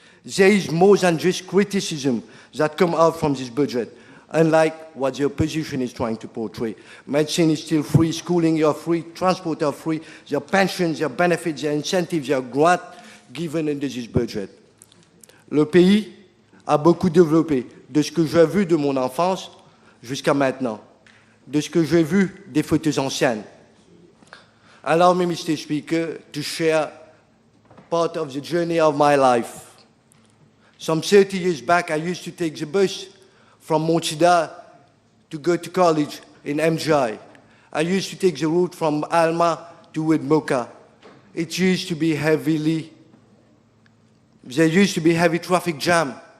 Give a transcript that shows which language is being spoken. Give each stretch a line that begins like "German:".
English: There is more than just criticism that come out from this budget, unlike what the opposition is trying to portray. Medicine is still free, schooling are free, transport are free, their pensions, their benefits, their incentives, their grants given under this budget.
French: Le pays a beaucoup développé de ce que j'ai vu de mon enfance jusqu'à maintenant, de ce que j'ai vu des photos anciennes.
English: Allow me, Mr. Speaker, to share part of the journey of my life. Some 30 years back, I used to take the bus from Mochida to go to college in MGI. I used to take the route from Alma to Wedmoka. It used to be there used to be heavy traffic jam.